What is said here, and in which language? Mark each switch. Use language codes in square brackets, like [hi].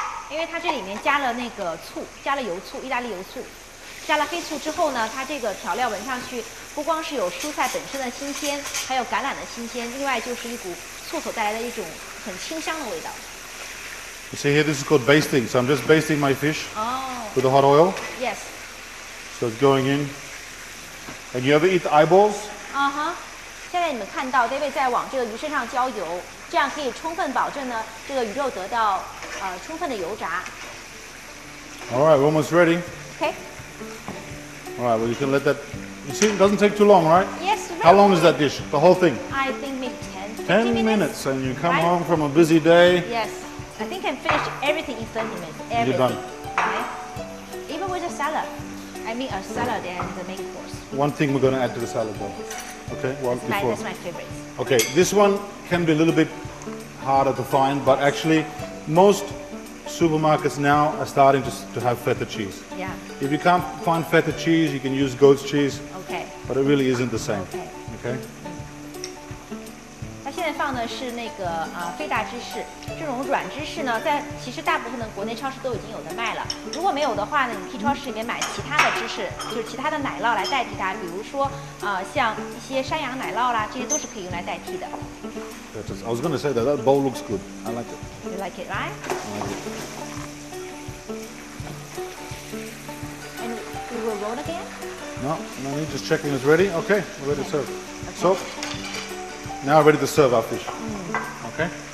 [zh] 因为它这里面加了那个醋，加了油醋，意大利油醋，加了黑醋之后呢，它这个调料闻上去不光是有蔬菜本身的新鲜，还有橄榄的新鲜，另外就是一股醋所带来的一种很清香的味道。 [en] You see here, this is called basting. So I'm just basting my fish with the hot oil. Yes. So it's going in. And you ever eat the eyeballs? [zh] 现在你们看到 David 在往这个鱼身上浇油，这样可以充分保证呢这个鱼肉得到充分的油炸。 [en] All right, we're almost ready. Okay. All right, well you can let that. You see, it doesn't take too long, right? Yes. How long is that dish? The whole thing? I think maybe 10 10 minutes, and you come home from a busy day. Yes. I think I can finish everything in 30 minutes. Everything. You're done. Right? Even with a salad. I mean a salad and the main course. One thing we're going to add to the salad, though. Okay, well, before. That's my favorite. Okay, this one can be a little bit harder to find, but actually, most supermarkets now are starting to have feta cheese. Yeah. If you can't find feta cheese, you can use goat's cheese. Okay. But it really isn't the same. Okay. Okay. [zh] 它现在放的是那个菲达芝士，这种软芝士呢，在其实大部分的国内超市都已经有的卖了。如果没有的话呢，你可以超市里面买其他的芝士，就是其他的奶酪来代替它，比如说像一些山羊奶酪啦，这些都是可以用来代替的。 [en] I was going to say that bowl looks good. I like it. You like it, right? I like it. And we will roll again. No need. Just checking it's ready. Okay, we're ready to serve. So now we're ready to serve our fish. Okay.